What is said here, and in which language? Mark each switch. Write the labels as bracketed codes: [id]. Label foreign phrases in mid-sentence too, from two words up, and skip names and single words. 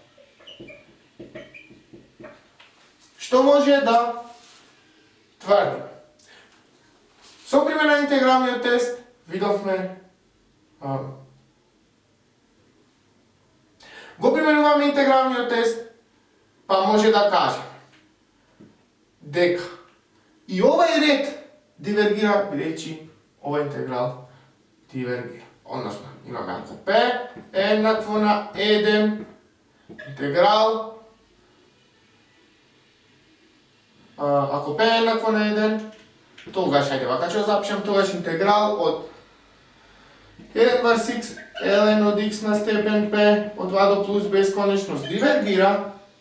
[mk] Што може да тврдиме? Со пример на интегралниот тест видовме го применуваме интегралниот тест, pa može da kažem дека и овај ред дивергира, бидејќи овај интеграл дивергира. Односно, имаме ако P е еднакво на 1 интеграл, ако P е еднакво на 1, тогаш, ајде вака ќе запишем, тогаш интеграл од 1 врз x ln од x на степен P од 2 до плюс бесконечност дивергира,